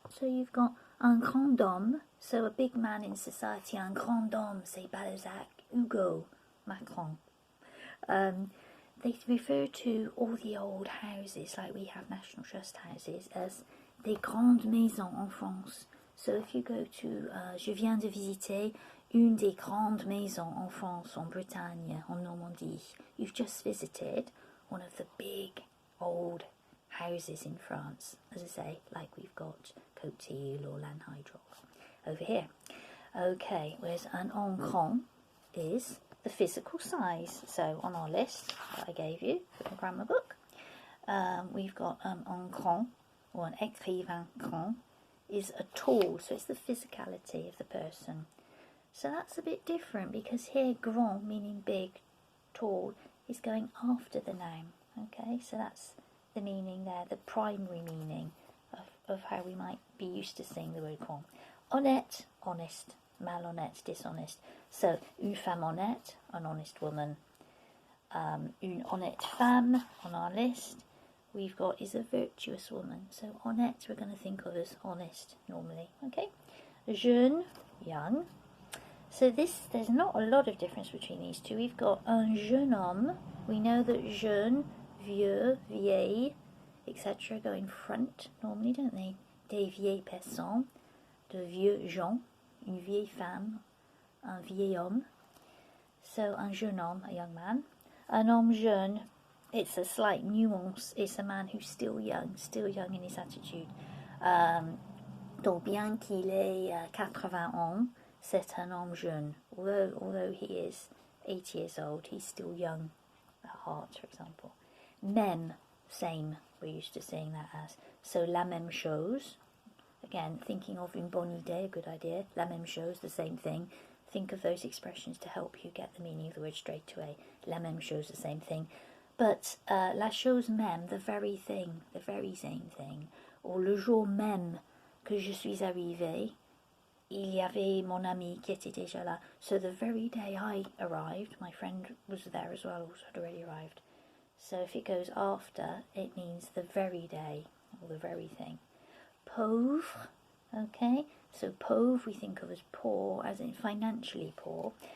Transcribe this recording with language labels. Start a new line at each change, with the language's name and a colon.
English: So you've got
French: un grand homme,
English: so a big man in society, un grand homme, say Balzac, Hugo, Macron. They refer to all the old houses, like we have National Trust houses, as
French: des grandes maisons en France.
English: So if you go to,
French: je viens de visiter une des grandes maisons en France, en Bretagne, en Normandie.
English: You've just visited one of the big old houses in France, as I say, like we've got Cotil or Lanhydrock over here. Okay, whereas an en grand is the physical size. So on our list that I gave you from the grammar book, we've got en grand, or an écrivain grand, is a tall, so it's the physicality of the person. So that's a bit different, because here grand, meaning big, tall, is going after the noun. Okay, so that's the meaning there, the primary meaning of how we might be used to saying the word grand. Honnête, honest. Malhonnête, dishonest. So,
French: une femme honnête,
English: an honest woman.
French: Une honnête femme
English: on our list we've got is a virtuous woman. So, honnête we're going to think of as honest normally. Okay? Jeune, young. So there's not a lot of difference between these two. We've got
French: un jeune homme.
English: We know that jeune, vieux, vieille, etc. go in front normally, don't they?
French: Des vieilles personnes, de vieux gens. Une vieille femme, un vieil homme.
English: So,
French: un jeune homme,
English: a young man.
French: Un homme jeune,
English: it's a slight nuance. It's a man who's still young in his attitude.
French: Donc, bien qu'il ait 80 ans, c'est un homme jeune.
English: Although he is 80 years old, he's still young at heart, for example. Même, same, we're used to saying that as. So,
French: la même chose.
English: Again, thinking of
French: une bonne idée,
English: a good idea.
French: La même chose,
English: the same thing. Think of those expressions to help you get the meaning of the word straight away.
French: La même chose,
English: the same thing. But
French: la chose même,
English: the very thing, the very same thing.
French: Or le jour même que je suis arrivée, il y avait mon ami qui était déjà là.
English: So the very day I arrived, my friend was there as well, also had already arrived. So if it goes after, it means the very day, or the very thing. Pauvre, okay, so pauvre we think of as poor, as in financially poor.